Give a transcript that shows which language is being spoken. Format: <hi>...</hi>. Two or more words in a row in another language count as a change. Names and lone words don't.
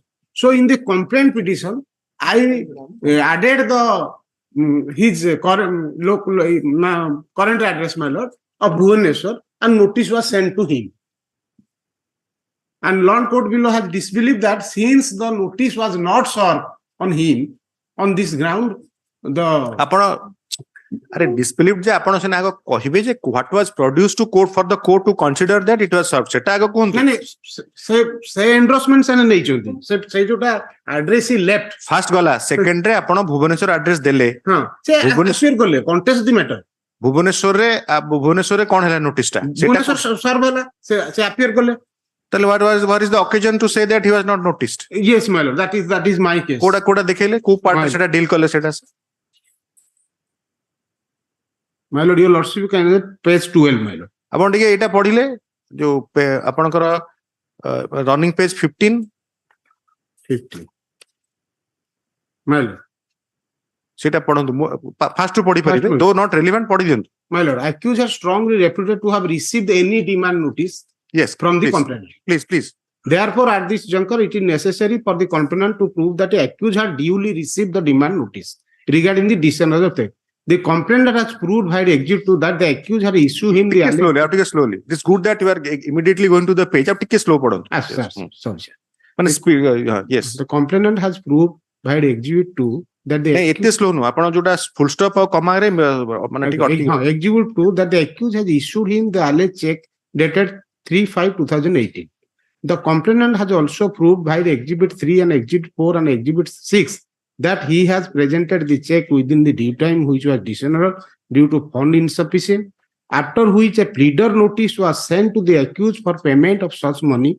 <en>So in the complaint petition, I added the his current current address, my lord, of Bhubaneswar, and notice was sent to him. And Lord Court below has disbelieved that since the notice was not served on him, on this ground, the</en> <or>ଆପଣ ଅରେ</or> <en>disbelieved</en> <or>ଜେ ଆପଣ ସେନା ଆଗ କହିବେ ଯେ</or> <en>what was produced to court for the court to consider that it was served</en> <or>ସେଟା ଆଗ କୁହନ୍ତୁ. ନାଇଁ ସେ endorsement ସେମାନେ ନେଇଛନ୍ତି ସେ ଯୋଉଟା</or> <en>address he left</en> <or>ଫାର୍ଷ୍ଟ ଗଲା ସେକେଣ୍ଡ ରେ ଆପଣ ଭୁବନେଶ୍ୱର ଆଡ୍ରେସ ଦେଲେ. ହଁ ସେ appear କଲେ</or> <en>contest the matter</en> <or>ଭୁବନେଶ୍ୱରରେ କଣ ହେଲା ନୋଟିସ ଟା ଭୁବନେଶ୍ୱର ସର୍ଭ ହେଲା ସେ appear କଲେ.</or> <en>ତାହେଲେ what is the occasion to say that he was not noticed? Yes, my lord, that is my case.</en> <or>କୋଉଟା ଦେଖେଇଲେ କୋଉ ପାର୍ଟ ସେଟା ଡିଲ୍ କଲେ ସେଟା</or> <en>My lord, your lordship can page 12, my lord.</en> <or>ଆପଣ ଟିକେ ଏଇଟା ପଢିଲେ ଯୋଉ ଆପଣଙ୍କର ରନିଂ ପେଜ 15</or> <en>my lord.</en> <or>ସେଟା ପଢନ୍ତୁ ଫାଷ୍ଟ ପଢି ପାରିବେ</or> <en>though not relevant</en> <or>ପଢି ଦିଅନ୍ତୁ.</or> <en>My lord, accused are strongly reputed to have received any demand notice Yes, from the please. complainant. Please. Therefore, at this juncture, it is necessary for the complainant to prove that the accused had duly received the demand notice regarding the discharge of theft. The complainant has proved by exhibit 2 that the accused had issued him the slowly. It's good that you are immediately going to the page.</en> <or>Up ଟିକେ slow ପଢନ୍ତୁ.</or> <en>Sorry, sir. ମାନେ speed, yes. The complainant has proved by exhibit 2 that the</en> <or>ଏତେ ସ୍ଲୋ ନୁହଁ ଆପଣ ଯୋଉଟା</or> <en>full stop</en> <or>ଆଉ comma ରେ ମାନେ ଟିକେ ଅଟକି</or> <en>exhibit 2 that the accused has issued him the alleged check dated 3/5/2018. The complainant has also proved by the exhibit 3 and exhibit 4 and exhibit 6 that he has presented the check within the due time which was dishonorable due to fund insufficient, after which a pleader notice was sent to the accused for payment of such money.</en>